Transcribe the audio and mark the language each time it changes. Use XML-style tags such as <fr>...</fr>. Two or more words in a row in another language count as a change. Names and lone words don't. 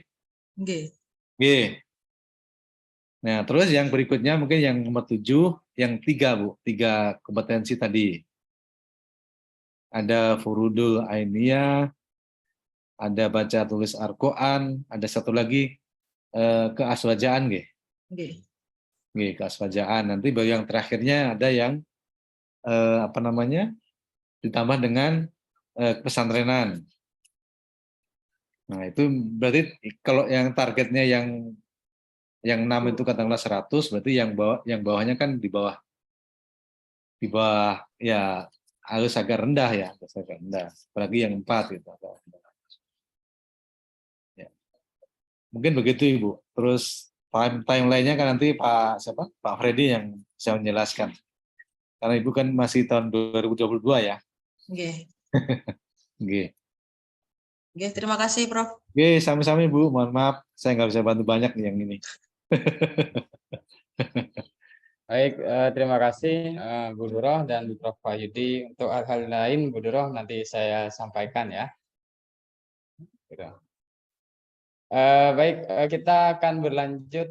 <id>Oke. Nggih. Nah, terus yang berikutnya mungkin yang nomor 7, yang 3 Bu, 3 kompetensi tadi. Ada</id> <ar>فروض العينية,</ar> <id>ada baca tulis Al-Quran, ada satu lagi keaswajaan nggih. Oke. Nggih, keaswajaan. Nanti baru yang terakhirnya ada yang apa namanya? Ditambah dengan pesantrenan. Nah, itu berarti kalau yang targetnya yang 6 itu katakanlah 100, berarti yang bawahnya kan di bawah ya harus agak rendah ya, agak rendah. Apalagi yang 4 gitu. Ya. Mungkin begitu Ibu. Terus timeline-nya kan nanti Pak Freddy yang bisa menjelaskan. Karena Ibu kan masih tahun 2022 ya. Oke. Oke. Oke, terima kasih Prof. Oke, sami-sami Bu. Mohon maaf, saya nggak bisa bantu banyak nih yang ini. Baik, terima kasih Bu Duroh dan Prof Wahyudi. Untuk hal-hal lain Bu Duroh nanti saya sampaikan ya. Gitu. Baik, kita akan berlanjut.</id>